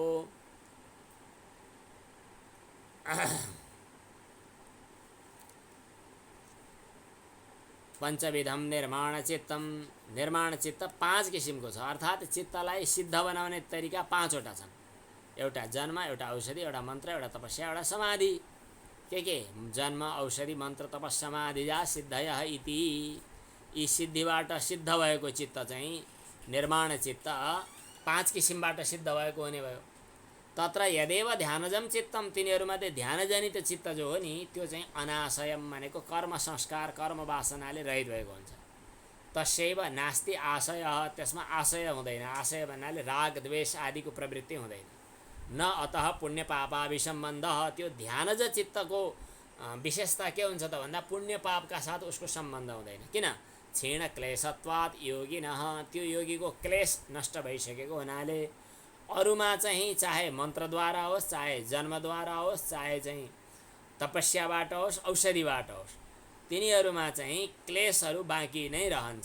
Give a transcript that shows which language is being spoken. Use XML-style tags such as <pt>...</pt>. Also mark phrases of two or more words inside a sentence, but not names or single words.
<sa>पञ्चविधम निर्माण चित्तम,</sa> <ne>निर्माण चित्त 5 किसिमको छ। अर्थात् चित्तलाई सिद्ध बनाउने तरिका 5 वटा छन्। एउटा जन्म, एउटा औषधि, एउटा मन्त्र, एउटा तपस्या, एउटा समाधि। के जन्म, औषधि, मन्त्र, तपस्या,</ne> <sa>समाधिजा सिद्धयः इति।</sa> <ne>यी सिद्धिबाट सिद्ध भएको चित्त चाहिँ निर्माण चित्त 5 किसिमबाट सिद्ध भएको हुने भयो।</ne> <sa>तत्र यदेव ध्यानजम चित्तम,</sa> <ne>तिनीहरूमध्ये ध्यानजनित चित्त जो हो नि त्यो चाहिँ अनाशयम भनेको कर्म संस्कार कर्म वासनाले रहित भएको हुन्छ।</ne> <sa>तस्यैव नास्ति आशय,</sa> <ne>त्यसमा आशय हुँदैन। आशय भन्नाले राग द्वेष आदिको प्रवृत्ति हुँदैन।</ne> <sa>न अतः पुण्य पापाभिसम्बन्ध,</sa> <ne>त्यो ध्यानज चित्तको विशेषता के हुन्छ त भन्दा पुण्य पापका साथ उसको सम्बन्ध हुँदैन। किन?</ne> <sa>क्षीण क्लेशत्वात् योगिनः,</sa> <ne>त्यो योगीको क्लेश नष्ट भइसकेको हुनाले अरूमा चाहिँ चाहे मन्त्रद्वारा होस्, चाहे जन्मद्वारा होस्, चाहे चाहिँ तपस्याबाट होस्, औषधिबाट होस्, तिनीहरूमा चाहिँ क्लेशहरू बाँकी नै रहन्छ।</ne>